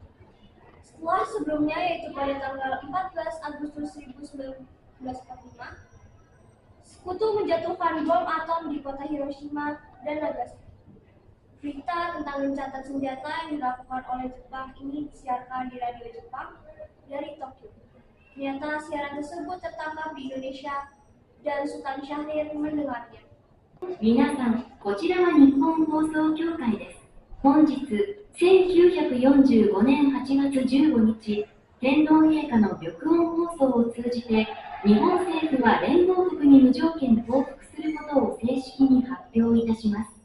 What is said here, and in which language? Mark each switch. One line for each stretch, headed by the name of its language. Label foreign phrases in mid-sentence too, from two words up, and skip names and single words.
Indonesian: Setelah sebelumnya, yaitu pada tanggal 14 Agustus 1945, Sekutu menjatuhkan bom atom di kota Hiroshima dan Nagasaki. Berita tentang gencatan senjata yang dilakukan oleh Jepang ini disiarkan di radio Jepang dari Tokyo. Ternyata siaran tersebut tertangkap di Indonesia dan Sultan Syahrir mendengarnya.
Japanese: 皆さん、こちらは日本放送協会です。本日、1945年8月15日、天皇陛下の玉音放送を通じて、日本政府は連合国に無条件降伏することを正式に発表いたします。